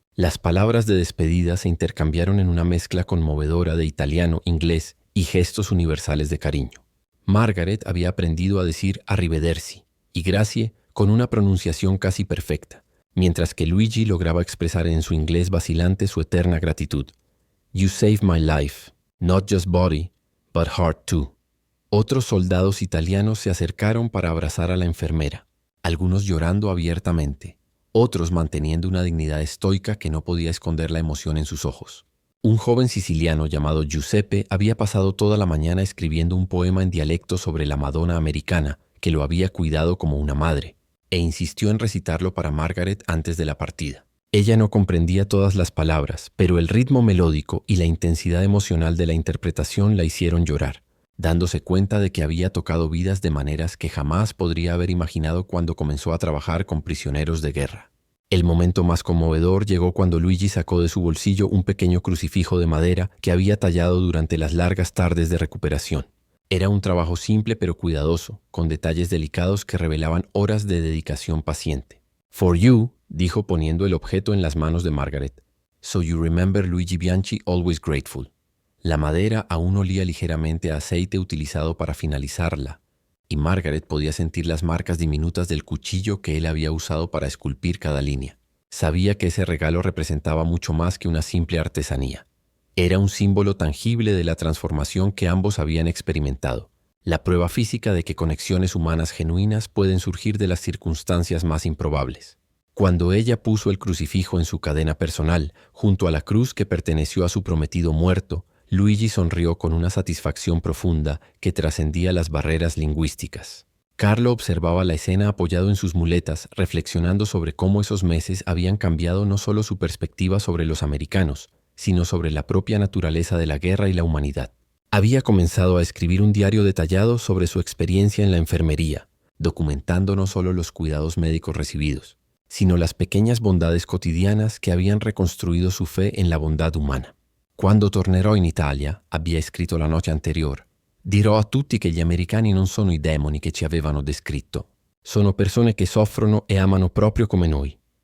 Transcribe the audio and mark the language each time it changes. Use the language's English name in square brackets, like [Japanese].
[Spanish] Las palabras de despedida se intercambiaron en una mezcla conmovedora de italiano, inglés y gestos universales de cariño. Margaret había aprendido a decir arrivederci y grazie con una pronunciación casi perfecta, mientras que Luigi lograba expresar en su inglés vacilante su eterna gratitud. [English] You saved my life, not just body, but heart too. [Spanish] Otros soldados italianos se acercaron para abrazar a la enfermera, algunos llorando abiertamente, otros manteniendo una dignidad estoica que no podía esconder la emoción en sus ojos. Un joven siciliano llamado Giuseppe había pasado toda la mañana escribiendo un poema en dialecto sobre la Madonna americana, que lo había cuidado como una madre, e insistió en recitarlo para Margaret antes de la partida. Ella no comprendía todas las palabras, pero el ritmo melódico y la intensidad emocional de la interpretación la hicieron llorar, dándose cuenta de que había tocado vidas de maneras que jamás podría haber imaginado cuando comenzó a trabajar con prisioneros de guerra. El momento más conmovedor llegó cuando Luigi sacó de su bolsillo un pequeño crucifijo de madera que había tallado durante las largas tardes de recuperación. Era un trabajo simple pero cuidadoso, con detalles delicados que revelaban horas de dedicación paciente. [English] For you, [Spanish] dijo poniendo el objeto en las manos de Margaret. [English] So you remember Luigi Bianchi, always grateful. [Spanish] La madera aún olía ligeramente a aceite utilizado para finalizarla, y Margaret podía sentir las marcas diminutas del cuchillo que él había usado para esculpir cada línea. Sabía que ese regalo representaba mucho más que una simple artesanía. Era un símbolo tangible de la transformación que ambos habían experimentado, la prueba física de que conexiones humanas genuinas pueden surgir de las circunstancias más improbables. Cuando ella puso el crucifijo en su cadena personal, junto a la cruz que perteneció a su prometido muerto, Luigi sonrió con una satisfacción profunda que trascendía las barreras lingüísticas. Carlo observaba la escena apoyado en sus muletas, reflexionando sobre cómo esos meses habían cambiado no solo su perspectiva sobre los americanos, sino sobre la propia naturaleza de la guerra y la humanidad. Había comenzado a escribir un diario detallado sobre su experiencia en la enfermería, documentando no solo los cuidados médicos recibidos, sino las pequeñas bondades cotidianas que habían reconstruido su fe en la bondad humana. [Italian] Quando tornerò in Italia, abbia scritto [Spanish] la notte anterior, [Italian] dirò a tutti che gli americani non sono i demoni che ci avevano descritto. Sono persone che soffrono e amano proprio come noi.